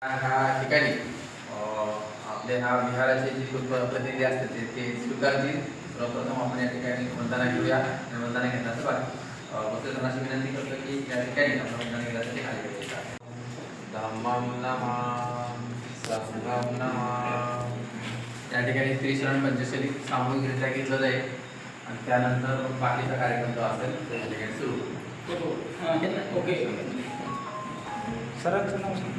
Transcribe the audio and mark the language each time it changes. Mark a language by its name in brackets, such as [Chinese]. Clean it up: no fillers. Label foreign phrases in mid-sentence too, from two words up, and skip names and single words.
[Marathi] ह्या ठिकाणी आपले ह्या विहाराचे जे प्रतिनिधी असतात ते स्वीकारतील. सर्वप्रथम आपण या ठिकाणी वंदना घेऊया आणि वंदना घेण्याचं बाकी भक्तजनाची विनंती करतो की या ठिकाणी आपण वंदना घेण्यासाठी खाली येतात. [Pali] धम्मं नमः संघं नमः. [Marathi] या ठिकाणी त्रिशरण पंचशरी सामूहिकरित्या घेतलं जाईल आणि त्यानंतर बाकीचा कार्यक्रम जो असेल तो या ठिकाणी सुरू. ओके सरांचं नाव सांग.